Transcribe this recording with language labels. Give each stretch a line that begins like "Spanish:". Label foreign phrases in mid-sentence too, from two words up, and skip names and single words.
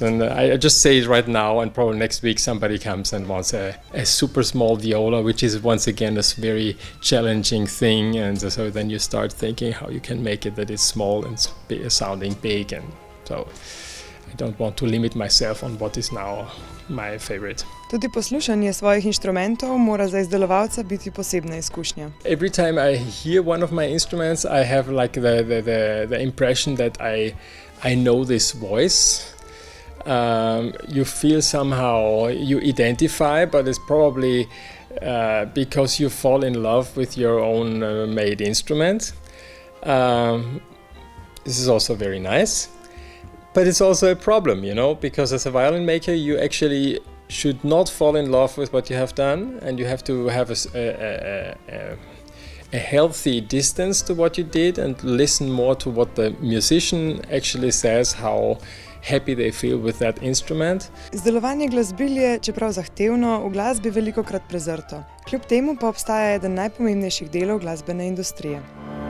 English: And I just say it right now, and probably next week somebody comes and wants a super small viola, which is once again a very challenging thing, and so then you start thinking how you can make it that it's small and sounding big, and so I don't want to limit myself on what is now my favorite.
Slovenian: Tudi poslušanje svojih inštrumentov mora za izdelovalca biti posebna izkušnja.
English: Every time I hear one of my instruments, I have like the impression that I know this voice. You feel somehow, you identify, but it's probably because you fall in love with your own made instrument. This is also very nice. But it's also a problem, because as a violin maker you actually should not fall in love with what you have done, and you have to have a healthy distance to what you did and listen more to what the musician actually says, how happy they feel with that instrument.
Slovenian: Izdelovanje glasbil je, čeprav zahtevno, v glasbi velikokrat prezrto. Kljub temu pa obstaja eden najpomembnejših delov glasbene industrije.